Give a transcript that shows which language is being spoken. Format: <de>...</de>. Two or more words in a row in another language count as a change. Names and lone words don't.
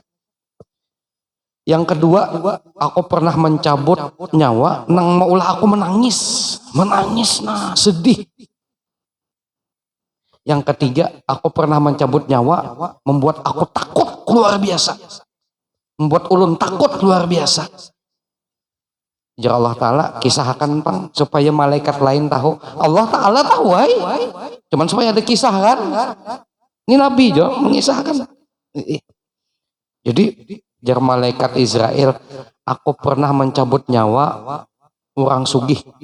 <id>Yang kedua, aku pernah mencabut nyawa, nang maulah aku menangis, nah sedih. Yang ketiga, aku pernah mencabut nyawa, membuat aku takut luar biasa, membuat ulun takut luar biasa. Ya Allah Ta'ala kisahkan Bang, supaya malaikat lain tahu. Allah Ta'ala tahu, cuman supaya ada kisah kan. Ini Nabi jo mengisahkan. Jadi jar malaikat Israel, aku pernah mencabut nyawa orang sugih.</id>